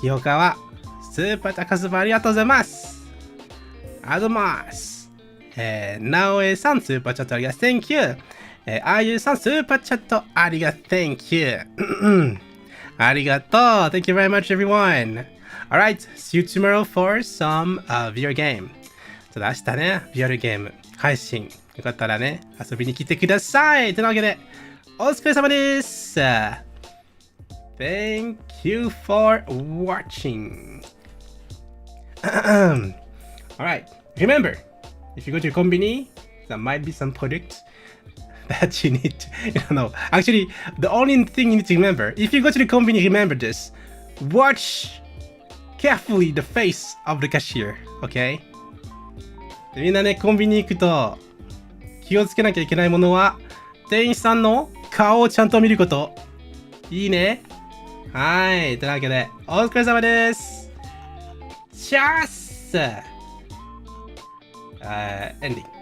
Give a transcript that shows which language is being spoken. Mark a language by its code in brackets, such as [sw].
[ja] 清川、スーパー高スーパーありがとうございます。ありがとうございます。直江さん、スーパーチャットありがとう。 [en] Thank you。 [ja] あゆさん、スーパーチャットありがとう。 [en] Thank you。 [ja] ありがとう。 [en] Thank you very much, everyone. Alright, see you tomorrow for some VR game. [ja] ちょっと明日ね、VR ゲーム配信。よかったらね、遊びに来てください。というわけで、お疲れ様です。 [en] Thank you for watching. Alright, remember, if you go to your combini, there might be some product that you need to, actually, the only thing you need to remember, if you go to the combini, remember this. Watch carefully the face of the cashier, okay? [ja] みんなね、コンビニ行くと気をつけなきゃいけないものは、店員さんの顔をちゃんと見ること。いいね。はい。というわけで、お疲れ様です。チャースエンディング。